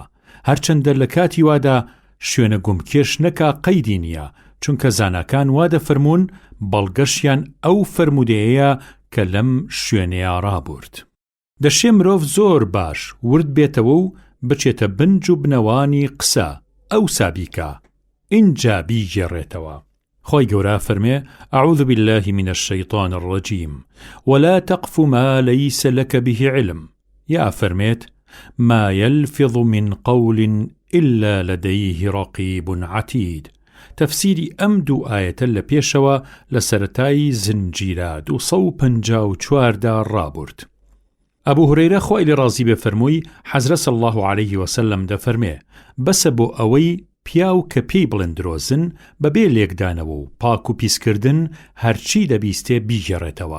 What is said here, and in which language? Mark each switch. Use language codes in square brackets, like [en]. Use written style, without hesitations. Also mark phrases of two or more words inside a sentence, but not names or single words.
[ckb] هەرچەندە لە کاتی وادا شوێنە گومکێش نەکا قەیدی نییە، چونکە زاناکان وا دەفەرمون بەڵگەشیان ئەو فەرمودەیەیە کە لەم شوێنەیە ڕابورد. دەشێ مرۆڤ زۆر باش ورد بێتەوە و بچێتە بنج و بنەوانی قسە ئەو سابیکە ئینجا بیگێڕێتەوە. خۆی گەورە فەرمێ [ar] أعوذ بالله من الشيطان الرجيم ولا تقف ما ليس لك به علم. [ckb] یا فەرمێت [ar] ما يلفظ من قول إلا لديه رقيب عتيد. [ckb] تفسیری ئەم دوو ئاەتە لە پێشەوە لە سەرەتای زنجیرە 254 ڕابورد. ئەبوو هورەیرە خۆی لێ ڕازی بێ فەرمووی حەزرەت [ar] صلی الله عليه وسلم [ckb] دەفەرمێ بەسە بۆ ئەوەی پیاو کە پێی بڵێن درۆزن بەبێ لێکدانەوە و پاک و پیسکردن هەرچی دەبیستێ بیگەڕێتەوە.